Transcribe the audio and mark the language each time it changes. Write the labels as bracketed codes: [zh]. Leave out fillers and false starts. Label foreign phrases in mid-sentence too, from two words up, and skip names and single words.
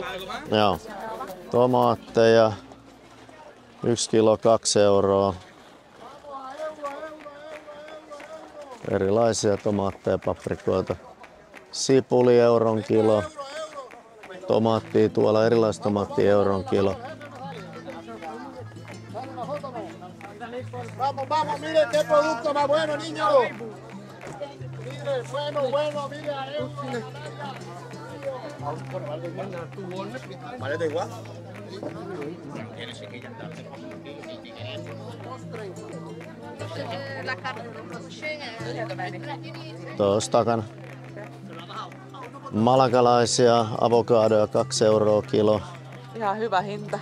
[fi] Joo. Tomaatteja 1 kilo 2 €. Erilaisia tomaatteja, paprikoita. Sipuli euron kilo. Tomaattia tuolla, erilaista tomaattia euron kilo. [es] Vamos, vamos, mire qué producto más bueno, niño. Mire, bueno, mire a él. ¿Vale, da igual? [fi] Tuossa takana. Malakalaisia avokadoja 2 € kilo. Ihan hyvä hinta.